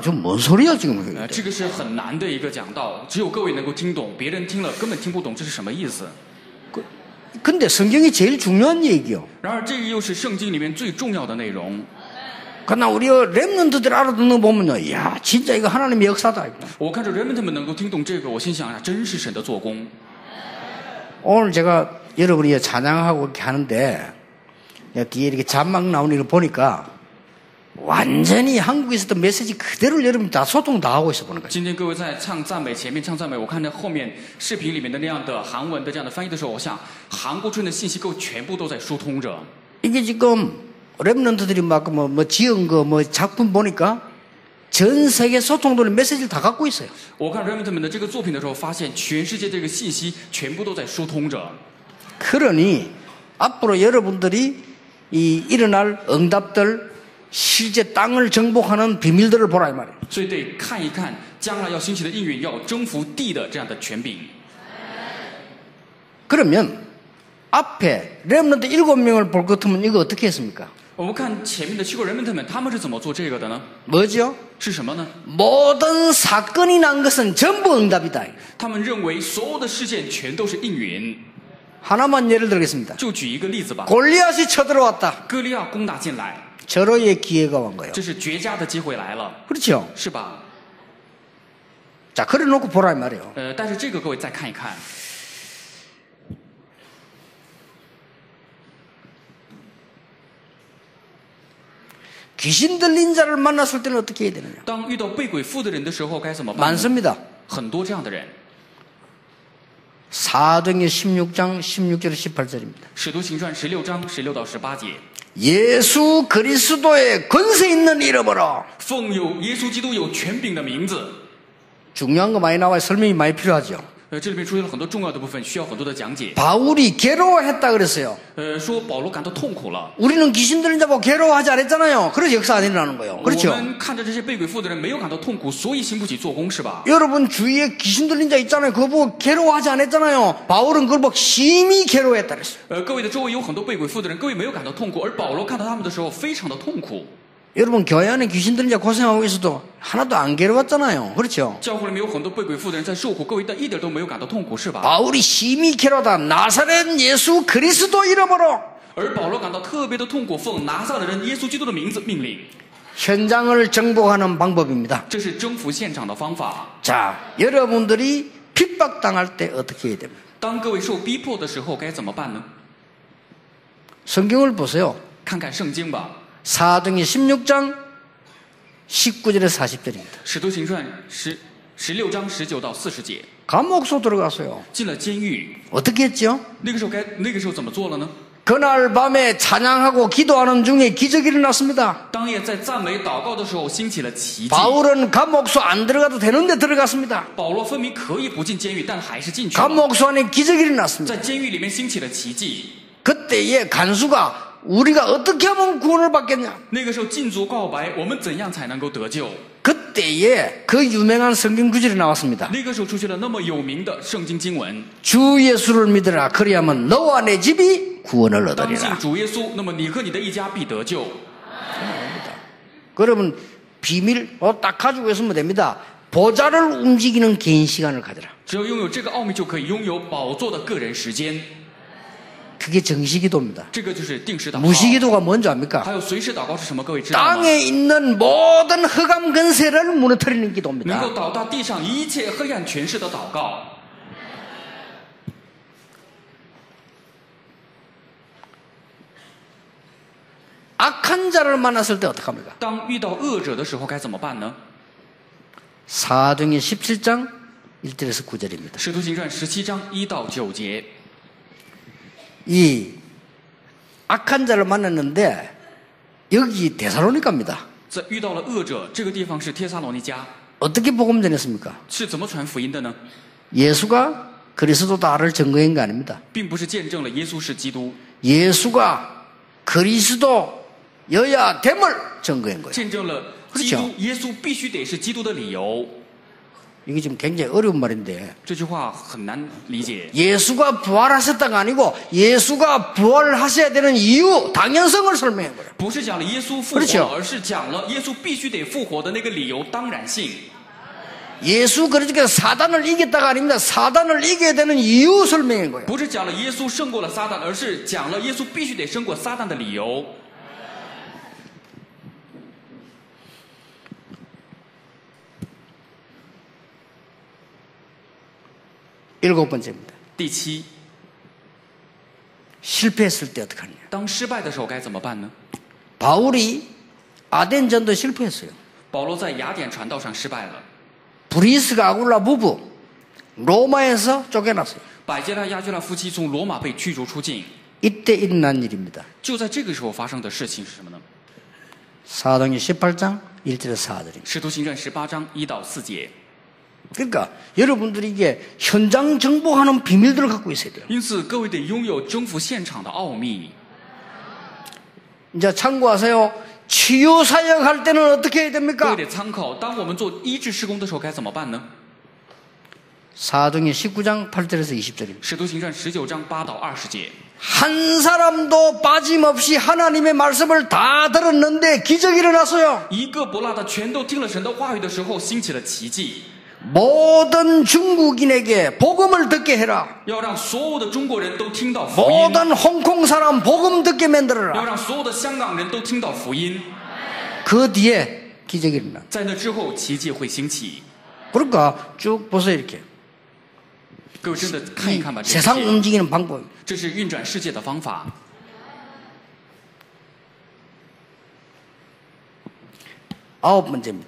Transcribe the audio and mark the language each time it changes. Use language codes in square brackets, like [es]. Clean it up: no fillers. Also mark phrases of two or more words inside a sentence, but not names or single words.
[ko] 지금 뭔 소리야 지금. [zh] 这个是很难的一个讲道，只有各位能够听懂，别人听了根本听不懂这是什么意思。 [ko] 근데 성경이 제일 중요한 얘기요. [zh] 然而，这个又是圣经里面最重要的内容。 [ko] 그러나 우리 랩런트들 알아듣는 거 보면요, 이야 진짜 이거 하나님의 역사다. [zh] 我看着人们他们能够听懂这个，我心想啊，真是神的做工。 [ko] 오늘 제가 여러분이 찬양하고 이렇게 하는데 뒤에 이렇게 자막 나오는 걸 보니까 완전히 한국에 있었던 메시지 그대로 여러분이 다 소통 다 하고 있어 보는 거예요. [zh] 今天各位在唱赞美前面唱赞美，我看着后面视频里面的那样的韩文的这样的翻译的时候，我想韩国村的信息各位全部都在疏通着。 [ko] 이게 지금 랩런트들이 막 뭐 지은 거 뭐 작품 보니까 전 세계 소통도는 메시지를 다 갖고 있어요. [zh] 我看 Remnant 们的这个作品的时候，发现全世界这个信息全部都在疏通着。 [ko] 그러니 앞으로 여러분들이 이 일어날 응답들 실제 땅을 정복하는 비밀들을 보라 이 말이에요. [zh] 所以得看一看将来要兴起的应允，要征服地的这样的权柄。 [ko] 그러면 앞에 렘넌트 7명을 볼 것 같으면 이거 어떻게 했습니까? [zh] 我们看前面的7个 Remnant 们，他们是怎么做这个的呢？ [ko] 뭐죠? [zh] 是什么呢？ [ko] 모든 사건이 난 것은 전부 응답이다. [zh] 他们认为所有的事件全都是应允。 [ko] 하나만 예를 들겠습니다. [zh] 就举一个例子吧， [ko] 골리앗이 쳐들어왔다. [zh] 歌利亚攻打进来， [ko] 절호의 기회가 온 거예요. [zh] 这是绝佳的机会来了， [ko] 그렇죠? [zh] 是吧？ [ko] 자, 그래 놓고 보라 이 말이에요. [zh] 但是这个各位再看一看， [ko] 귀신 들린 자를 만났을 때는 어떻게 해야 되느냐? [zh] 当遇到被鬼附的人的时候该怎么办呢？ [ko] 많습니다. [zh] 很多这样的人。 [ko] 사도행전 16장 16절 18절입니다. [zh] 使徒行传16章16到18节， [ko] 예수 그리스도의 권세 있는 이름으로. [zh] 奉有耶稣基督有权柄的名字。 [ko] 중요한 거 많이 나와요. 설명이 많이 필요하죠. [zh] 这里面出现了很多重要的部分，需要很多的讲解。 [ko] 바울이 괴로워했다 그랬어요. [zh] 说保罗感到痛苦了。 [ko] 우리는 귀신 들린 자 보고 괴로워하지 않았잖아요. 그래서 역사 안 일어나는 거예요. [zh] 我 [ko] 그렇죠? [zh] 们看着这些被鬼附的人没有感到痛苦，所以兴不起做工，是吧？ [ko] 여러분 주위에 귀신 들린 자 있잖아요. 그거 보고 괴로워하지 않았잖아요. 바울은 그걸 보고 심히 괴로워했다 그랬어요. [zh] 各位的周围有很多被鬼附的人，各位没有感到痛苦，而保罗看到他们的时候非常的痛苦。 [ko] 여러분 교회 안에 귀신 들린 자 고생하고 있어도 하나도 안 괴로웠잖아요. 그렇죠? [zh] 教会里面有很多被鬼附的人在受苦，各位但一点都没有感到痛苦，是吧？ [ko] 바울이 심히 괴로다 나사렛 예수 그리스도 이름으로 [zh] 而保罗感到特别的痛苦，奉拿撒勒人耶稣基督的名字命令， [ko] 현장을 정복하는 방법입니다. [zh] 这是征服现场的方法。 [ko] 자, 여러분들이 핍박당할 때 어떻게 해야 됩니까? [zh] 当各位受逼迫的时候该怎么办呢？ [ko] 성경을 보세요. [zh] 看看圣经吧， [ko] 사도행전 16장 19절에서 40절입니다. [zh] 使徒行传16章19到40节， [ko] 감옥소 들어갔어요. [zh] 进了监狱， [ko] 어떻게 했죠? [zh] 那个时候怎么做了呢？ [ko] 그날 밤에 찬양하고 기도하는 중에 기적이 일어났습니다. [zh] 当夜在赞美祷告的时候兴起了奇迹。 [ko] 바울은 감옥소 안 들어가도 되는데 들어갔습니다. [zh] 保罗分明可以不进监狱，但还是进去了。 [ko] 감옥소 안에 기적이 일어났습니다. [zh] 在监狱里面兴起了奇迹。 [ko] 그때에 간수가 우리가 어떻게 하면 구원을 받겠냐? [zh] 那个时候禁足告白，我们怎样才能够得救？ [ko] 그때에 그 유명한 성경 구절이 나왔습니다. [zh] 那个时候出现了那么有名的圣经经文： [ko] 주 예수를 믿으라. 그리하면 너와 내 집이 구원을 [zh] 当信 [ko] 얻으리라. [zh] 主耶稣，那么你和你的一家必得救。 [ko] 그러면 비밀 딱 가지고 있으면 됩니다. 보좌를 움직이는 개인 시간을 가져라. [zh] 只要拥有这个奥秘，就可以拥有宝座的个人时间。 [ko] 그게 정시기도입니다. [zh] 这个就是定时祷告。 [ko] 무시기도가 뭔지 압니까? [zh] 还有随时祷告是什么？各位知道吗？ [ko] 땅에 있는 모든 흑암 근세를 무너뜨리는 [zh] 能 [ko] 기도입니다. [zh] 够导到地上一切黑暗权势的祷告。 [ko] 악한 자를 만났을 때 어떡합니까? [zh] 当遇到恶者的时候该怎么办呢？ [ko] 사도행전 17장 1절에서 9절입니다. [zh] 使徒行传17章1到9节。 [ko] 이 악한 자를 만났는데 여기 데살로니가입니다. [zh] 在遇到了恶者，这个地方是帖撒罗尼迦， [ko] 어떻게 복음 전했습니까? [zh] 是怎么传福音的呢？ [ko] 예수가 그리스도다를 증거한 거 아닙니다. [zh] 并不是见证了耶稣是基督， [ko] 예수가 그리스도여야 됨을 증거한 거예요. [zh] 见证了基督耶稣必须得是基督的理由。 [ko] 이게 지금 굉장히 어려운 말인데 [zh] 这句话很难理解。 [ko] 예수가 부활하셨다가 아니고 예수가 부활하셔야 되는 이유, 당연성을 설명한 거예요. [zh] 不是讲了耶稣复 [ko] 그렇죠 [zh] 活，而是讲了耶稣必须得复活的那个理由当然性。 [ko] 예수 그러니까 사단을 이겼다가 아닙니다. 사단을 이겨야 되는 이유 설명한 거예요. [zh] 不是讲了耶稣胜过了撒旦，而是讲了耶稣必须得胜过撒旦的理由。 [ko] 7번째입니다. [zh] 第七， [ko] 실패했을 때 어떡하느냐. [zh] 当失败的时候该怎么办呢？ [ko] 바울이 아덴전도 실패했어요. [zh] 保罗在雅典传道上失败了， [ko] 브리스가 아굴라 부부 로마에서 쫓겨났어요. [zh] 百基拉、亚居拉夫妻从罗马被驱逐出境。 [ko] 이때 일어난 일입니다. [zh] 就在这个时候发生的事情是什么呢？ [ko] 사도행전 18장 1절에서 4절입니다. [zh] 使徒行传18章1到4节。 [ko] 그러니까 여러분들이 이게 현장 정복하는 비밀들을 갖고 있어야 돼요. [zh] 因此，各位得拥有征服现场的奥秘。 [ko] 이제 참고하세요. 치유 사역할 때는 어떻게 해야 [zh] 各 [ko] 됩니까? [zh] 位得参考，当我们做医治施工的时候该怎么办呢？ [ko] 사도행전 19장 8절에서 20절입니다. [zh] 使徒行传19章8到20节。 [ko] 한 사람도 빠짐없이 하나님의 말씀을 다 들었는데 기적이 일어났어요. [zh] 一个不落的全都听了神的话语的时候，兴起了奇迹。 [ko] 모든 중국인에게 복음을 듣게 해라. [zh] 要让所有的中国人都听到福音， [ko] 모든 홍콩 사람 복음 듣게 [zh] 要 [ko] 만들어라. [zh] 让所有的香港人都听到福音。 [ko] 그 뒤에 기적이 일어나. [zh] 在那之后，奇迹会兴起。 [ko] 그러니까 쭉 보세요 이렇게. [zh] 各位真的看一看吧，这 [ko] 세상 [zh] 世界 [ko] 움직이는 방법. [zh] 这是运转世界的方法。 [ko] 9번째입니다.